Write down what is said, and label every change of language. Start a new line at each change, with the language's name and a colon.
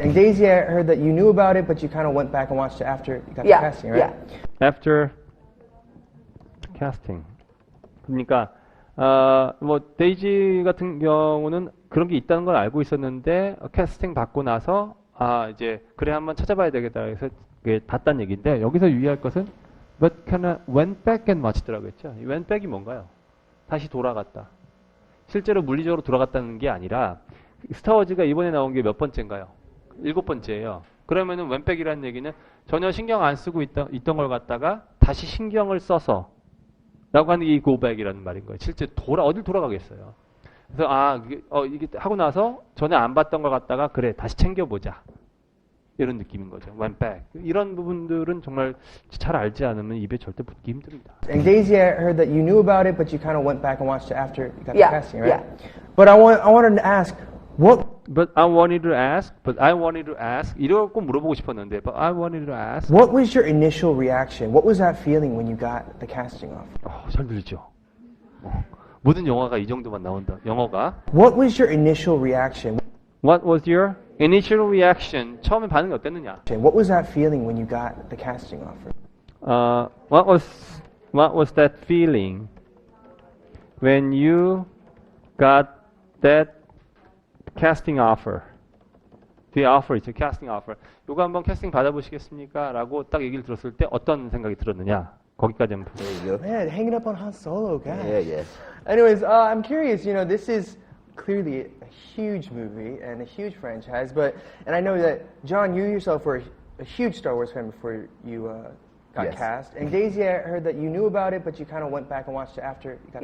English: And Daisy, I heard that you knew about it, but you kind of went back and watched it after you got the casting, right? After casting.
Korean: 그러니까 뭐 데이지 같은 경우는 그런 게 있다는 걸 알고 있었는데 캐스팅 받고 나서 이제 그래 한번 찾아봐야 되겠다 해서 봤다는 얘기인데 여기서 유의할 것은
English: but kinda went back and watch
Korean: 더라고 했죠. went back이 뭔가요? 다시 돌아갔다. 실제로 물리적으로 돌아갔다는 게 아니라 스타워즈가 이번에 나온 게 몇 번째인가요? 7번째예요. 그러면은 웬백이라는 얘기는 전혀 신경 안 쓰고 있던 걸 갖다가 다시 신경을 써서 라고 하는 게 이 고백이라는 말인 거예요. 실제 어딜 돌아가겠어요. 그래서 이게 하고 나서 전에 안 봤던 걸 갖다가 그래 다시 챙겨보자 이런 느낌인 거죠.
English: Went back.
Korean: 이런 부분들은 정말 잘 알지 않으면 입에 절대 붙기 힘듭니다.
English: And Daisy, I heard that you knew about it, but you kind of went back and watched it after you got the Yeah, casting, right? yeah. But I wanted to ask, what But I wanted to ask.
Korean: 이걸 꼭 물어보고 싶었는데,
English: but I wanted to ask. was your initial reaction? What was that feeling when you got the casting offer?
Korean: 잘 들리죠? 모든 영화가 이 정도만 나온다. 영어가.
English: What was your initial reaction? What was your initial reaction?
Korean: 처음에 반응이 어땠느냐?
English: What was that feeling when you got the casting offer? What was that feeling when you got that casting offer? The offer 있죠, casting offer.
Korean: 요거 한번 캐스팅 받아보시겠습니까? 라고 딱 얘기를 들었을 때 어떤 생각이 들었느냐? 거기까지 한번 보세요.
English: There you go. Man, hanging up on Han Solo, guys. Yeah. Anyways, I'm curious. You know, this is clearly a huge movie and a huge franchise, and I know that John, you yourself were a huge Star Wars fan before you got Yes. cast. And Daisy, I heard that you knew about it, but you kind of went back and watched it after you got